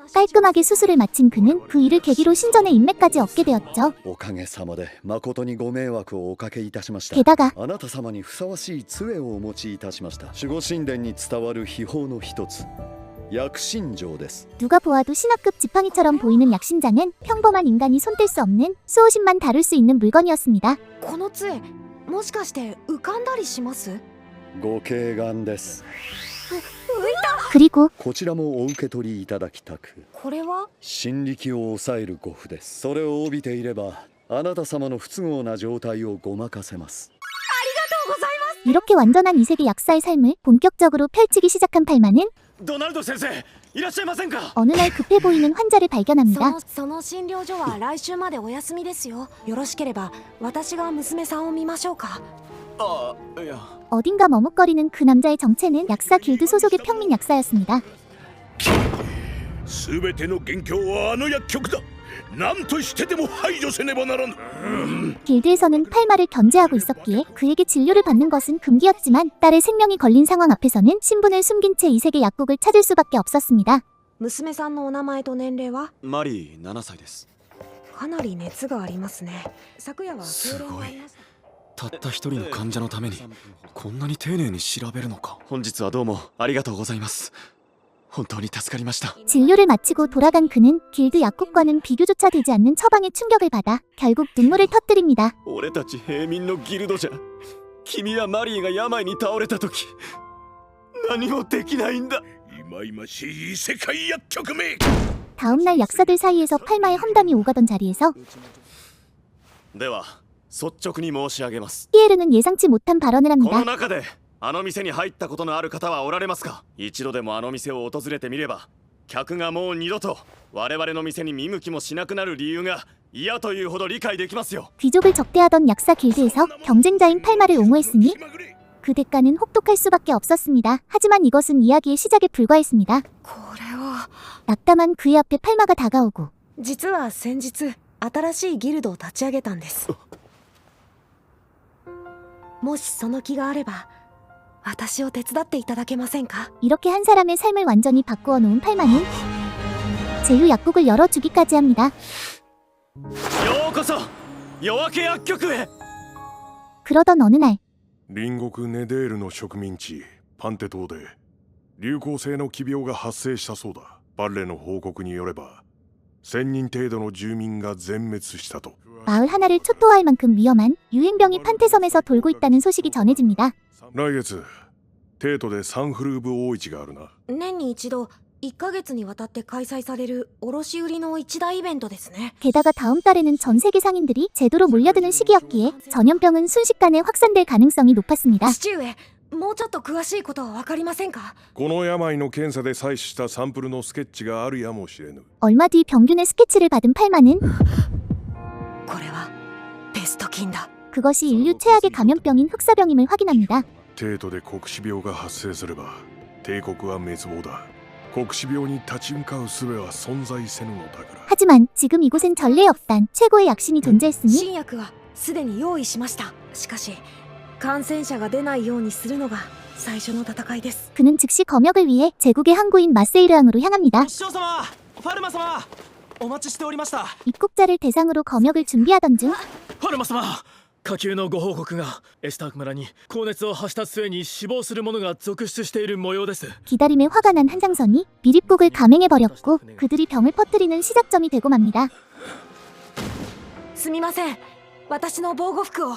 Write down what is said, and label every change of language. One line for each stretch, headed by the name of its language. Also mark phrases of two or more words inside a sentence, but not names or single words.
Korean: 깔끔하게 수술을 마친 그는 그 일을 계기로 신전의 인맥까지 얻게 되었죠.
Japanese: おかげさまで誠にご迷惑をおかけいたしました。
Korean: 게다가
Japanese: あなた様にふさわしい杖をお持ちいたしました。守護神殿に伝わる秘宝の一つ、薬神杖です。
Korean: 누가 보아도 신화급 지팡이처럼 보이는 약신장은 평범한 인간이 손댈 수 없는 수호신만 다룰 수 있는 물건이었습니다.
Japanese: この杖もしかして浮かんだりします？ご敬願です。
Korean: 그리고
Japanese: こちらもお受け取りいただきたく。これは神力を抑える護符です。それを帯びていればあなた様の不都合な状態をごまかせます。
Korean: 이렇게 완전한 이세계 약사의 삶을 본격적으로 펼치기 시작한 팔마는
Japanese: ドナルド先生いらっしゃいませんか。
Korean: 어느 날 급해 보이는 환자를 발견합니다.
Japanese: その診療所は来週までお休みですよ。よろしければ私が娘さんを見ましょうか。あ、いや。
Korean: 어딘가 머뭇거리는 그 남자의 정체는 약사 길드 소속의 평민 약사였습니다.
Japanese: 全ての元凶はあの薬局だ。何としてでも排除せねばならん。
Korean: 길드에서는 팔마를 견제하고 있었기에 그에게 진료를 받는 것은 금기였지만 딸의 생명이 걸린 상황 앞에서는 신분을 숨긴 채 이세계 약국을 찾을 수밖에 없었습니다.
Japanese: 娘さんのお名前と年齢は？マリー7歳です。かなり熱がありますね。昨夜は痙攣がありました。たった一人の患者のためにこんなに丁寧に調べるのか。本日はどうもありがとうございます。本当に助かりました。
Korean: 진료를 마치고 돌아간 그는 길드 약국과는 비교조차 되지 않는 처방의 충격을 받아 결국 눈물을 터뜨립니다.
Japanese: 俺たち平民のギルドじゃ君やマリーが病に倒れた時何もできないんだ。忌々しい世界薬局め。
Korean: 다음날 약사들 사이에서 팔마의 험담이 오가던 자리에서
Japanese: では率直に申し上げます。
Korean: 피에르는 예상치 못한 발언을
Japanese: こ
Korean: 합니다.
Japanese: の中であの店に入ったことのある方はおられますか。一度でもあの店を訪れてみれば客がもう二度と我々の店に見向きもしなくなる理由が嫌というほど理解できますよ。
Korean: 귀족을 적대하던 약사 길드에서 경쟁자인 팔마를 옹호했으니 그 대가는 혹독할 수밖에 없었습니다. 하지만 이것은 이야기의 시작에 불과했습니다.
Japanese: これは
Korean: 낙담한 그의 앞에 팔마가 다가오고
Japanese: 実は先日新しいギルドを立ち上げたんです。もしその気があれば私を手伝っていただけませんか。
Korean: 이렇게 한 사람의 삶을 완전히 바꾸어 놓은 팔마는 제휴 약국을 열어주기까지 합니다.
Japanese: ようこそ夜明け薬局へ。
Korean: 그러던 어느 날
Japanese: 隣国ネデールの植民地パンテ島で流行性の奇病が発生したそうだ。バレの報告によれば1000人程度の住民が全滅したと。
Korean: 마을 하나를 초토화할 만큼 위험한 유행병이 판테섬에서 돌고 있다는 소식이 전해집니다.
Japanese: 来月帝都でサンフルーブ大市があるな。年に一度1ヶ月にわたって開催される卸売の一大イベントですね。
Korean: 게다가 다음 달에는 전 세계 상인들이 제도로 몰려드는 시기였기에 전염병은 순식간에 확산될 가능성이 높았습니다.
Japanese: 父上、もうちょっと詳しいことは分かりませんか。この病の検査で採取したサンプルのスケッチがあるやもしれぬ。
Korean: 얼마 뒤 병균의 스케치를 받은 팔마는
Japanese: これはペスト菌だ。
Korean: 그것이 인류 최악의 감염병인 흑사병임을 확인합니다.
Japanese: 帝都で黒死病が発生すれば帝国は滅亡だ。黒死病に立ち向かう術は存在せぬのだから。
Korean: 하지만 지금 이곳엔 전례없단 최고의 약신이 존재했으니
Japanese: 新薬はすでに用意しました。しかし感染者が出ないようにするのが最初の戦いです。
Korean: 그는 즉시 검역을 위해 제국의 항구인 마세이르항으로 향합니다.
Japanese: 師匠様、ファルマ様、お待ちしておりました。
Korean: 입국자를 대상으로 검역을 준비하던 중
Japanese: ファルマ様、下級のご報告がエスターク村に高熱を発した末に死亡する者が続出している模様です。
Korean: 기다림에 화가 난 한장선이 미립국을 감행해버렸고 그들이 병을 퍼뜨리는 시작점이 되고 맙니다.
Japanese: すみません、私の防護服を。